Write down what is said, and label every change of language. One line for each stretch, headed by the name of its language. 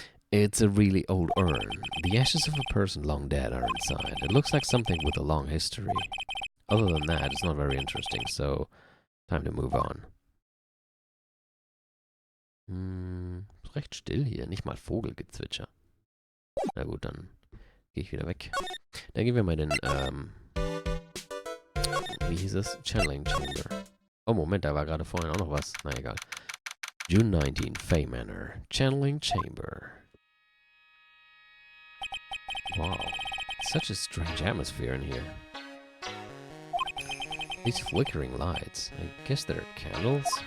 English: It's a really old urn. The ashes of a person long dead are inside. It looks like something with a long history. Other than that, it's not very interesting, so time to move on.
German: Ist recht still hier, nicht mal Vogelgezwitscher. Na gut, dann gehe ich wieder weg. Dann gehen wir mal in den, wie hieß es? Channeling Chamber. Oh, Moment, da war gerade vorhin auch noch was. Na egal.
English: June 19, Fay Manor, Channeling Chamber. Wow, such a strange atmosphere in here. These flickering lights, I guess they're candles?